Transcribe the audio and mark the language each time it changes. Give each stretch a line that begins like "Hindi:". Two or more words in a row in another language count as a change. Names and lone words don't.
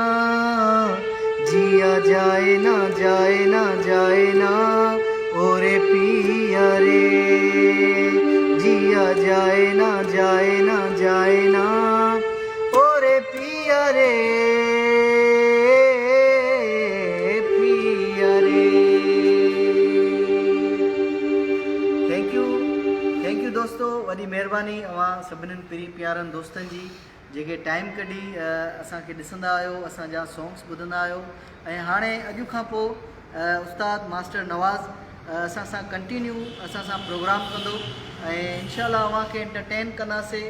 Hindi: जिया जाए ना जाए ना जाए ना ओरे पिया रे, जिया जाए ना जाए ना जाए ना ओरे पिया रे, पिया रे।
English: Thank you
Sindhi: दोस्तों, वॾी महिरबानी अवां सभिनीनि प्री प्यारनि दोस्तनि जी जेके टाइम कढी असांखे ॾिसंदा आहियो, असांजा सॉन्ग्स ॿुधंदा आहियो। ऐं हाणे अॼु खां पोइ उस्ताद मास्टर नवाज़ असां सां कंटिन्यू असां सां प्रोग्राम कंदो ऐं इनशाला अव्हांखे एंटरटेन कंदासीं।